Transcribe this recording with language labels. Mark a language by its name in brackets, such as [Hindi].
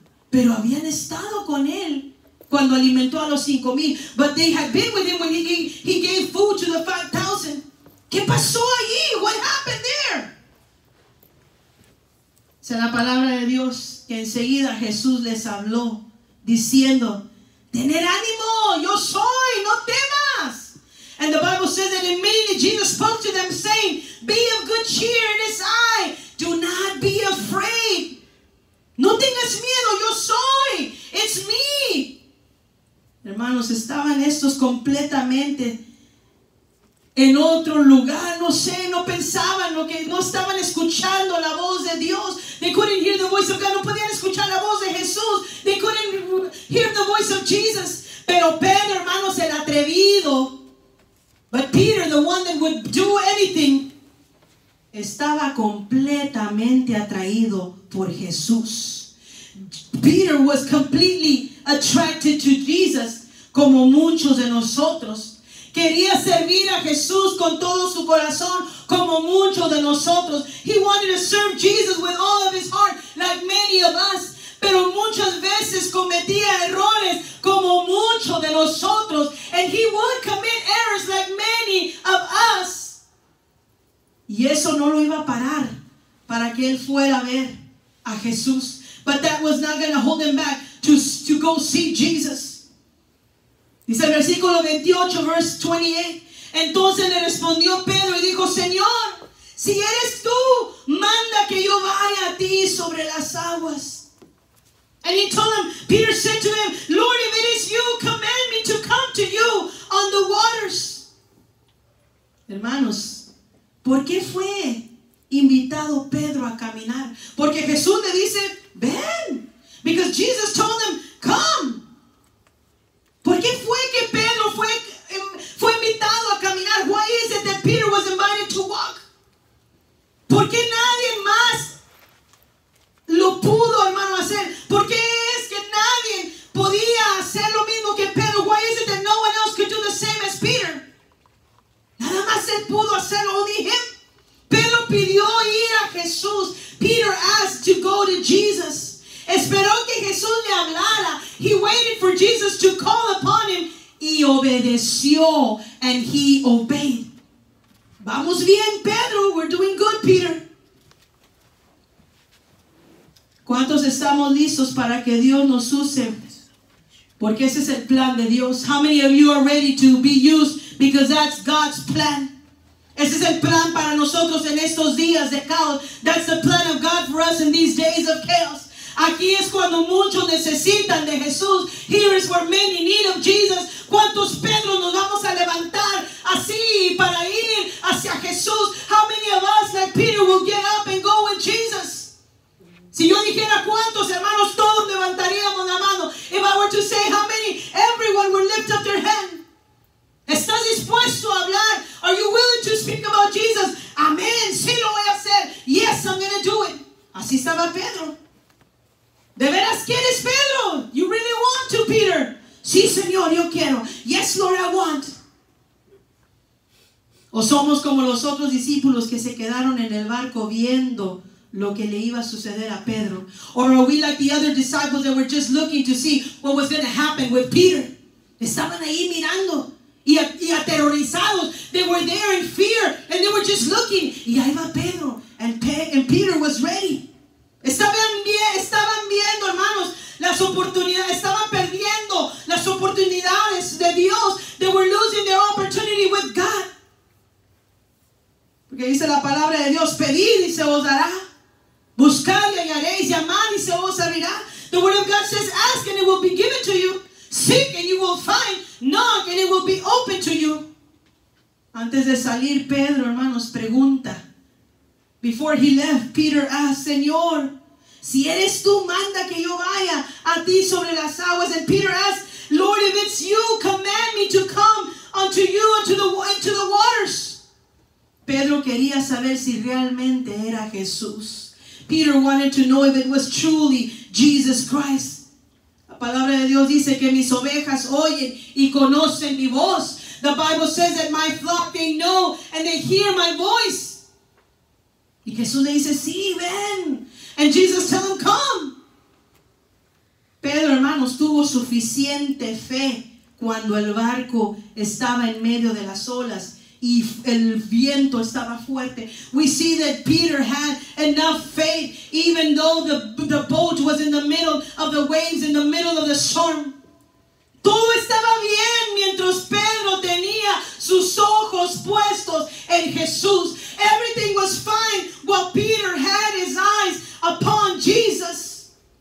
[Spanish] Pero habían estado con él cuando alimentó a los 5,000. [English] But they had been with him when he gave food to the 5,000. [Spanish] ¿Qué pasó allí? [English] What happened there? [Spanish] Dice la palabra de Dios que enseguida Jesús les habló diciendo, tener ánimo, yo soy, no temas. And the Bible says that immediately Jesus spoke to them saying, be of good cheer, it is I, do not be afraid. No tengas miedo, yo soy, [English] it's me. [Spanish] Hermanos, estaban estos completamente en otro lugar, no sé, no pensaban, no estaban escuchando la voz de Dios. [English] They couldn't hear the voice of God, [Spanish] no podían escuchar la voz de Jesús. [English] They couldn't hear the voice of Jesus. [Spanish] Pero Pedro, hermanos, el atrevido, [English] but Peter, the one that would do anything, [Spanish] estaba completamente atraído por Jesús. [English] Peter was completely attracted to Jesus, [Spanish] como muchos de nosotros. Quería servir a Jesús con todo su corazón, como muchos de nosotros. [English] He wanted to serve Jesus with all of his heart, like many of us. [Spanish] Pero muchas veces cometía errores, como muchos de nosotros. [English] And he would commit errors like many of us. [Spanish] Y eso no lo iba a parar para que él fuera a ver a Jesús. [English] But that was not going to hold him back to go see Jesus. [Spanish] Dice el versículo 28, [English] verse 28. [Spanish] Entonces le respondió Pedro y dijo, Señor, si eres tú, manda que yo vaya a ti sobre las aguas. [English] And he told him, Peter said to him, Lord, if it is you, command me to come to you on the waters. [Spanish] Hermanos, ¿por qué fue invitado Pedro a caminar? Porque Jesús le dice, ven. [English] Because Jesus told him, come. [Spanish] ¿Por qué fue que Pedro fue invitado a caminar? [English] Why is it that Peter was invited to walk? [Spanish] ¿Por qué nadie más lo pudo, hermano, hacer? ¿Por qué es que nadie podía hacer lo mismo que Pedro? [English] Why is it that no one else could do the same as Peter? [Spanish] Nada más él pudo hacerlo, [English] only him. [Spanish] Pedro pidió ir a Jesús. [English] Peter asked to go to Jesus. [Spanish] Esperó que Jesús le hablara. [English] He waited for Jesus to call upon him. [Spanish] Y obedeció, [English] and he obeyed. [Spanish] Vamos bien, Pedro. [English] We're doing good, Peter. [Spanish] ¿Cuántos estamos listos para que Dios nos use? Porque ese es el plan de Dios. [English] How many of you are ready to be used? Because that's God's plan. [Spanish] Ese es el plan para nosotros en estos días de caos. [English] That's the plan of God for us in these days of chaos. [Spanish] Aquí es cuando muchos necesitan de Jesús. [English] Here is where many need of Jesus. [Spanish] ¿Cuántos Pedro nos vamos a levantar así para ir hacia Jesús? [English] How many of us, like Peter, will get up and go with Jesus? [Spanish] Si yo dijera cuántos, hermanos, todos levantaríamos la mano. [English] If I were to say how many, everyone would lift up their hand. [Spanish] ¿Estás dispuesto a hablar? [English] Are you willing to speak about Jesus? [Spanish] Amén, sí lo voy a hacer. [English] Yes, I'm going to do it. [Spanish] Así estaba Pedro. ¿De veras quieres, Pedro? [English] You really want to, Peter? [Spanish] Sí, Señor, yo quiero. [English] Yes, Lord, I want. [Spanish] O somos como los otros discípulos que se quedaron en el barco viendo lo que le iba a suceder a Pedro. [English] Or are we like the other disciples that were just looking to see what was going to happen with Peter? [Spanish] Estaban ahí mirando y aterrorizados. [English] They were there in fear and they were just looking. [Spanish] Y ahí va Pedro. [English] And Peter was ready. [Spanish] Estaban viendo, hermanos, las oportunidades. Estaban perdiendo las oportunidades de Dios. [English] They were losing their opportunity with God. [Spanish] Porque dice la palabra de Dios, pedid y se os dará. Buscad y hallaréis, llamad y se os abrirá. [English] The word of God says, ask and it will be given to you. Seek and you will find. Knock and it will be open to you. [Spanish] Antes de salir, Pedro, hermanos, pregunta. [English] Before he left, Peter asked, [Spanish] Señor, si eres tú, manda que yo vaya a ti sobre las aguas. [English] And Peter asked, Lord, if it's you, command me to come unto you into the waters. [Spanish] Pedro quería saber si realmente era Jesús. [English] Peter wanted to know if it was truly Jesus Christ. [Spanish] La palabra de Dios dice que mis ovejas oyen y conocen mi voz. [English] The Bible says that my flock, they know and they hear my voice. [Spanish] Y Jesús le dice, sí, ven. [English] And Jesus tell him, come. [Spanish] Pedro, hermanos, tuvo suficiente fe cuando el barco estaba en medio de las olas y el viento estaba fuerte. [English] We see that Peter had enough faith even though the boat was in the middle of the waves, in the middle of the storm. [Spanish] Todo estaba bien mientras Pedro tenía sus ojos puestos en Jesús. [English] Everything was fine while Peter had his eyes upon Jesus.